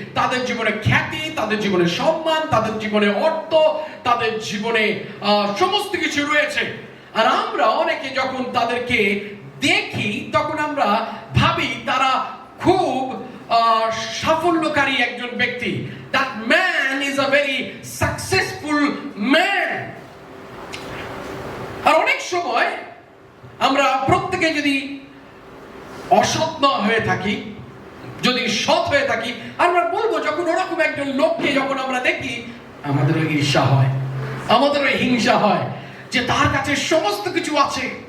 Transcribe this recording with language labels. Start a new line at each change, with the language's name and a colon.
Bangla: তাদের জীবনে খ্যাতি, তাদের জীবনে সম্মান, তাদের জীবনে অর্থ, তাদের জীবনে সমস্ত কিছু রয়েছে। আর আমরা অনেকে যখন তাদেরকে দেখি তখন আমরা ভাবি তারা খুব সাফল্যকারী একজন ব্যক্তি।
English: That man is a very successful man.
Bangla: আর অনেক সময় আমরা প্রত্যেকে যদি অসৎ না হয়ে থাকি, যদি সৎ হয়ে থাকি, আমরা বলবো যখন ওরকম একজন লোককে যখন আমরা দেখি আমাদেরও ঈর্ষা হয়, আমাদেরও হিংসা হয় যে তার কাছে সমস্ত কিছু আছে।